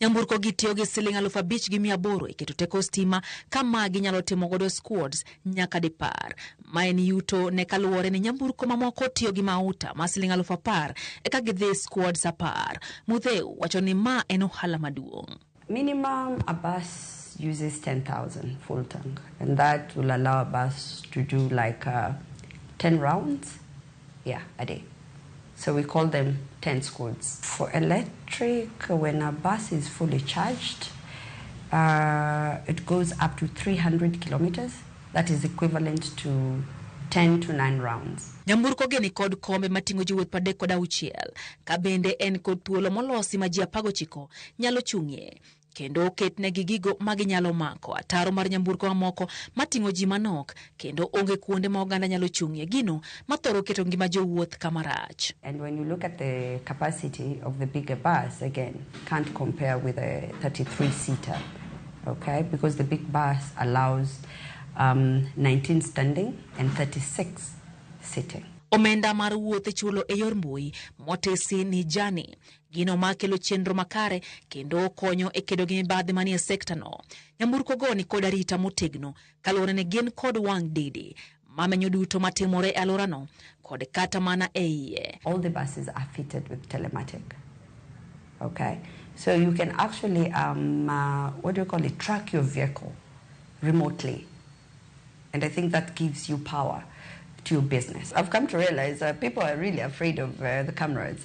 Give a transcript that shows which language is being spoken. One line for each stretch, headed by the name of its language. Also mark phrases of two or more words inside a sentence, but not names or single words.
Luo (Kenya and Tanzania): Nyamburko gi tiyo gi siling 5,800 e keto teko stima kama ginyalo timo godo squads nyaka 10. Ma en yuto ne kaluwore ni nyamburko mamoko tiyo gi mauta ma siling 10,000 eka gidhi squads 10. Mutheu wacho ni ma en ohala maduong'.
English: Minimum, a bus uses 10,000 full tank, and that will allow a bus to do like 10 rounds, a day. So we call them 10 squads. For electric, when a bus is fully charged, it goes up to 300 kilometers. That is equivalent to 10 to 9 rounds.
Luo (Kenya and Tanzania): Nyamburko geni kod kombe matingo jowuoth 36 ka bende en kod thuolo molosi ma ji 19 nyalo chung'ie. Kendo oketnegi gigo maginyalo mako ataro mar nyamburko mamoko matingo ji manok kendo onge kuonde ma oganda nyalo chung'ie gino mathoro keto ngima jowuoth kamarach.
English: And when you look at the capacity of the bigger bus, again, can't compare with a 33-seater, okay? Because the big bus allows 19 standing and 36 sitting.
Luo (Kenya and Tanzania): Omenda mar wuoth e chulo e yor mbui motesi ni jani gino makelo chenro makare kendo konyo e kedo gi mibadhi manie sekta no. Nyamburko go ni kod arita motegno kaluwore ne gin kod wang' didi mamenyo duto matimore e alworano kod kata mana e iye.
English: All the buses are fitted with telematic, okay? So you can actually, track your vehicle remotely. And I think that gives you power to your business. I've come to realize people are really afraid of the cameras.